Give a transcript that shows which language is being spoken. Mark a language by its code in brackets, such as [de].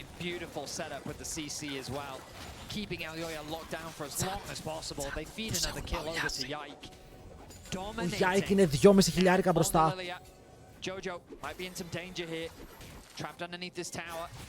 [en] Beautiful setup with the CC as well. Keeping Elyoya locked down for as long as possible. They feed another kill over to Yike. [el] Ο Yike είναι 2.500 μπροστά. [en] Jojo might be in some danger here. Trapped underneath this tower.